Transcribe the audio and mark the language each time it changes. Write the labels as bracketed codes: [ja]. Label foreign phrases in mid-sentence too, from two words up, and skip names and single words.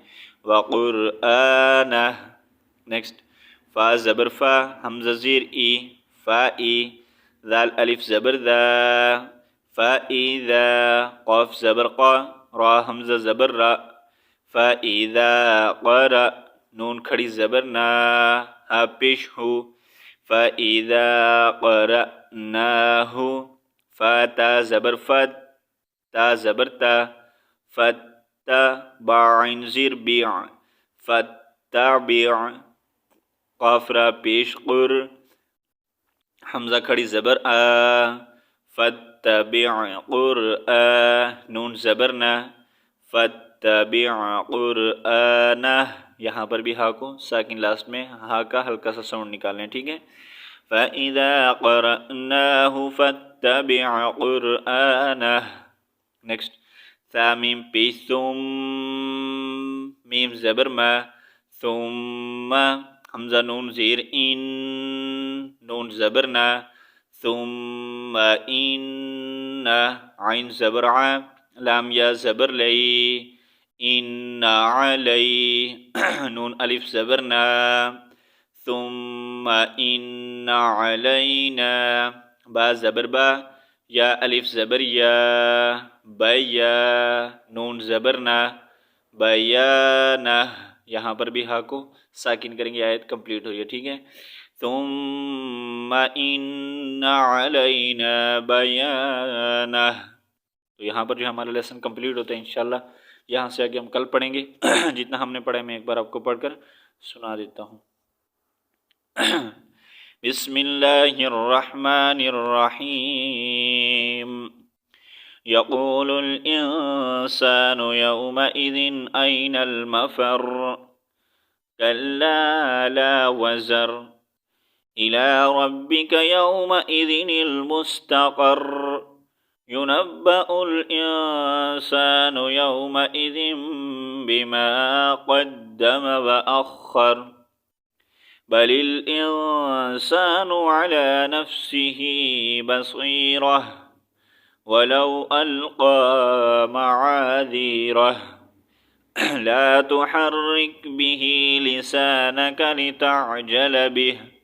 [ur] وقرآنہ. نیکسٹ فا زبر فا حمزہ زیر ای فا ای ذال الف زبر ذا فا اذا قاف زبر قا را حمزہ زبر را فا اذا قرأ نون کھڑی زبر نا ہا پیش ہو فا اذا قرأناہ فا تا زبر فت تا زبر تا فتا با عین زیر بیع فتابع قاف را پیش قر حمزہ کھڑی زبر آ فتبع قرآن نون زبرنا [ar] فتبع قرآنہ [ur] یہاں پر بھی ہا کو ساکن لاسٹ میں ہا کا ہلکا سا ساؤنڈ نکالیں ٹھیک ہے. [ar] فَإِذَا قَرَأْنَاهُ فَاتَّبِعْ قُرْآنَهُ. [ur] نیکسٹ ثا میم پیش ثم میم زبر ما ثم حمزہ نون زیر ان نون زبرنا ثم ان عین زبر ع، لام یا زبر لئی، ان علی نون الف زبر نا، ثم ان علینا با زبر با، یا الف زبر یا، بیا نون زبر نا، بیانہ، یہاں پر بھی ہا کو ساکن کریں گے، آیت کمپلیٹ ہو رہی ہے، ٹھیک ہے. [ar] ثم ان علینا بیانہ، [ur] تو یہاں پر جو ہمارا لیسن کمپلیٹ ہوتا ہے انشاءاللہ. یہاں سے آگے ہم کل پڑھیں گے. جتنا ہم نے پڑھا ہے میں ایک بار آپ کو پڑھ کر سنا دیتا ہوں. [ar] بسم اللہ الرحمن الرحیم. یقول الانسان یومئذ این المفر کلا لا وزر إلى ربك يومئذ المستقر ينبأ الإنسان يومئذ بما قدم وأخر بل الإنسان على نفسه بصيرة ولو ألقى معاذيره لا تحرك به لسانك لتعجل به